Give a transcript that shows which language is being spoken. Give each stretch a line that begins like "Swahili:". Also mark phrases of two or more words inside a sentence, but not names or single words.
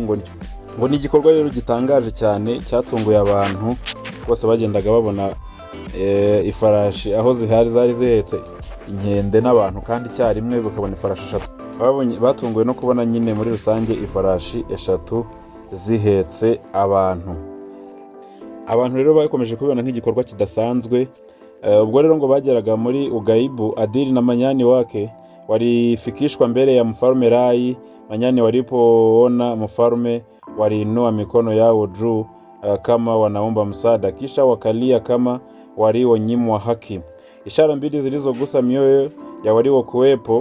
Kinyarwanda: ngo ni igikorwa rero gitangaje cyane cyatunguye abantu bose, bagendaga babona ifarashi aho zari zihetse inkende n'abantu kandi icyarimwe bakabona ifarashi eshatu. Batunguwe no kubona nyine muri rusange ifarashi eshatu zihetse abantu rero bakomeje kubibona nk'igikorwa kidasanzwe. Ubwo rero ngo bageraga muri Ugaibu,
Swahili: Adili na manyani wake walifikishwa mbele ya mfalme Rai. Manyani walipoona mfalme waliinua mikono yao juu kama wanaomba msaada, kisha wakalia kama walionyimwa haki, ishara mbili zilizogusa mioyo ya waliokuwepo.